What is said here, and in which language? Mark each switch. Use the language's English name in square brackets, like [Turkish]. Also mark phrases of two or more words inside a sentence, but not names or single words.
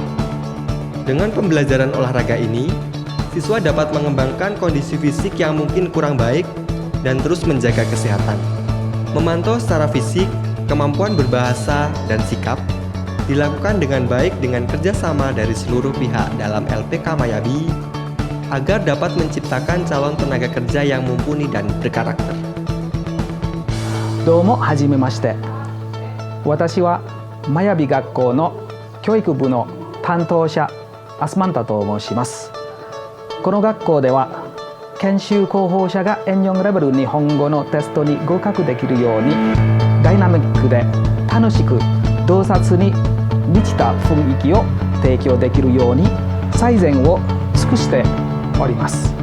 [Indonesian] Dengan pembelajaran olahraga ini, siswa dapat mengembangkan kondisi fisik yang mungkin kurang baik dan terus menjaga kesehatan. Memantau secara fisik, kemampuan berbahasa, dan sikap dilakukan dengan baik dengan kerjasama dari seluruh pihak dalam LPK Mayabi agar dapat menciptakan calon tenaga kerja yang mumpuni dan berkarakter. [Japanese] どうもはじめまして。私はマヤビ学校の教育部の担当者アスマンタと申します。この学校では研修候補者が N4 レベル日本語のテストに合格できるようにダイナミックで楽しく洞察に満ちた雰囲気を提供できるように最善を尽くしております。